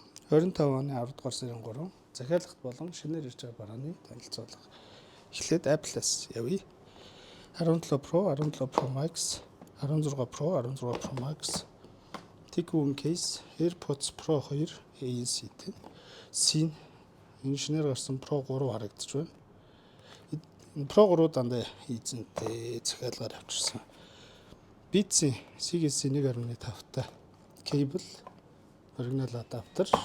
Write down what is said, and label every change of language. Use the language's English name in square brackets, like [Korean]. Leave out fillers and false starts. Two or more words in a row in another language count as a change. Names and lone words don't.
[Mongolian] 25 оны 10 дугаар сарын 3 захиалгат болон шинээр ирж байгаа барааны танилцуулга. Эхлээд Apple-аас явъя. 17 Pro, 17 Pro Max, 16 Pro, 16 Pro Max, Tikkun case, AirPods Pro 2 ANC-тэй. Sin энэ шинээр гарсан Pro 3 харагдаж байна. Pro 3 дандаа эзэнтэй захиалгаар авчирсан. Beats-ийн CGS 1.5-тай cable, оригинал адаптер.